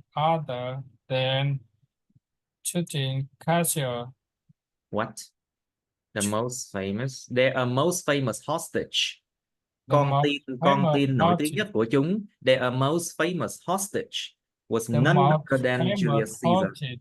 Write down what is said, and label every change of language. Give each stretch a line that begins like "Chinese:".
English: other than shooting Caesar. What? The most famous. They are most famous hostage.
Vietnamese: Con tin nổi tiếng nhất của chúng.
English: They are most famous hostage was none other than Julius Caesar.